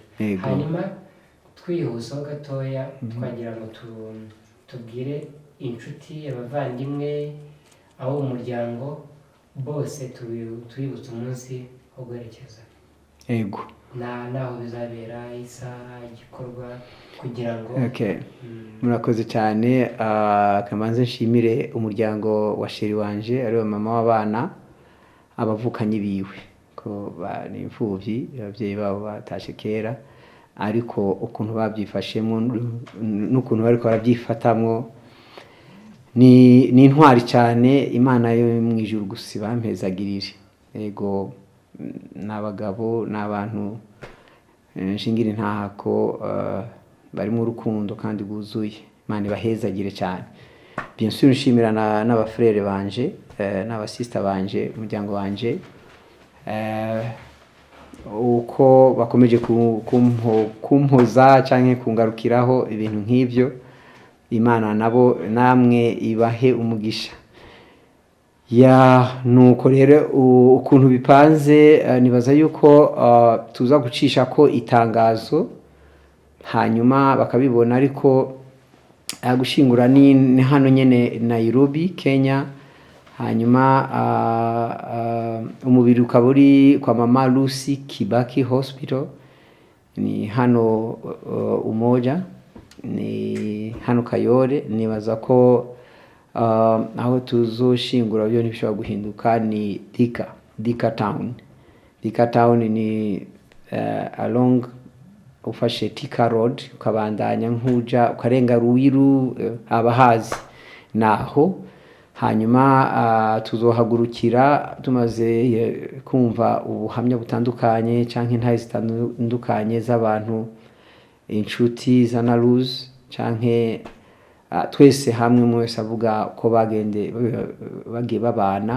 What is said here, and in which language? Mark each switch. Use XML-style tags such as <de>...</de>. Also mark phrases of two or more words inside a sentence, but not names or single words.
<rn>Hanyuma twihusaho gatoya, twagira ngo tubwire inshuti, abavandimwe, abo umuryango bose tubibutse umunsi wo guherekeza. Yego. Naho bizabera, isaha, igikorwa, kugira ngo murakoze cyane. Kamanze nshimire umuryango wa sheri wanje, ariwe mama w'abana, abavukanyi biwe ko bari imfuvyi, ababyeyi babo batashe kera, ariko ukuntu babyifashemo n'ukuntu bariko barabyifatamwo ni intwari cyane. Imana yo mu ijuru gusa bampezagirire. Yego, n'abagabo n'abantu nshingira intako bari mu rukundo kandi guzuye. Imana ibahezagire cyane.</rn> <fr>Bien sûr</fr> <rn>nshimira n'abafrere banje n'abasista banje, umuryango wanje, uko bakomeje kumpoza canke kungarukiraho ibintu nk'ivyo. Imana nabo namwe ibahe umugisha. Nuko rero ukuntu bipanze, nibaza yuko tuza gucisha ko itangazo, hanyuma bakabibona, ariko gushingura ni hano nyene Nairobi, Kenya. Hanyuma umubiri ukaba uri kwa Mama Lucy Kibaki Hospital, ni hano Umoja, ni hano Kayole. Nibaza ko aho tuzoshingura byo ntibishobora guhinduka, ni Thika Town. Thika Town ni along ufashe Thika Road ukabandanya nkuja ukarenga Ruwiru, abahazi naho. Hanyuma tuzohagurukira tumaze kumva ubuhamya butandukanye canke ntaye zitandukanye z'abantu, inshuti za Naruz canke twese hamwe umwe wese avuga ko bagiye babana.</rn>